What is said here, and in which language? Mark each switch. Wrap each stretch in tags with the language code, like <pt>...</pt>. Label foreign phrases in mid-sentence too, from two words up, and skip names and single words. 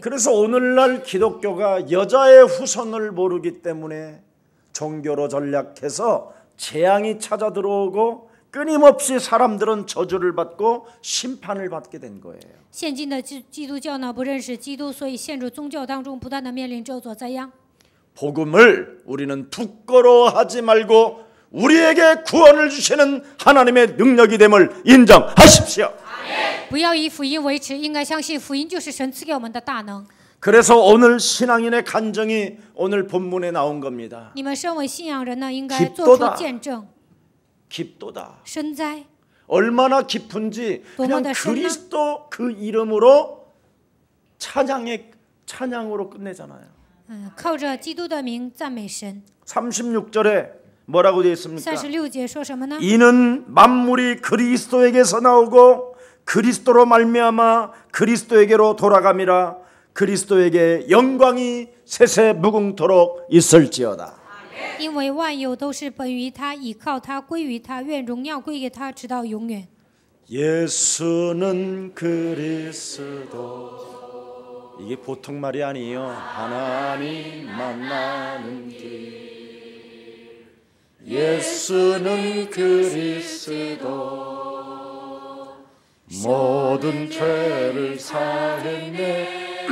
<ko>그래서 오늘날 기독교가 여자의 후손을 모르기 때문에 종교로 전략해서 재앙이 찾아 들어오고 끊임없이 사람들은 저주를 받고 심판을 받게 된 거예요.</ko> <zh>现今的基督教呢不认识基督，所以陷入宗教当中，不断的面临咒诅灾殃。</zh> <ko>복음을 우리는 부끄러워하지 말고 우리에게 구원을 주시는 하나님의 능력이 됨을 인정하십시오.</ko> <zh>不要以福音为耻，应该相信福音就是神赐给我们的大能。</zh> <ko>그래서 오늘 신앙인의 간증이 오늘 본문에 나온 겁니다.</ko> <zh>你们身为信仰人呢，应该</zh> <ko>깊도다</ko> <zh>做出见证。</zh> <ko>깊도다.</ko> <zh>深哉，</zh> <ko>얼마나 깊은지 그냥 너무나 深呢? 그리스도 그 이름으로 찬양으로 끝내잖아요.</ko> <zh>靠着基督的名赞美神。</zh> <ko>36절에 뭐라고 되어 있습니까?</ko> <zh>36 节说什么呢？</zh> <ko>이는 만물이 그리스도에게서 나오고 그리스도로 말미암아 그리스도에게로 돌아감이라 그리스도에게 영광이 세세 무궁토록 있을지어다.</ko> <zh>因为万有都是本于他，倚靠他，归于他，愿荣耀归给他，直到永远。</zh> <ko>예수는 그리스도 이게 보통 말이 아니에요. 하나님 만나는 길 예수는 그리스도 모든 죄를 사했네</ko>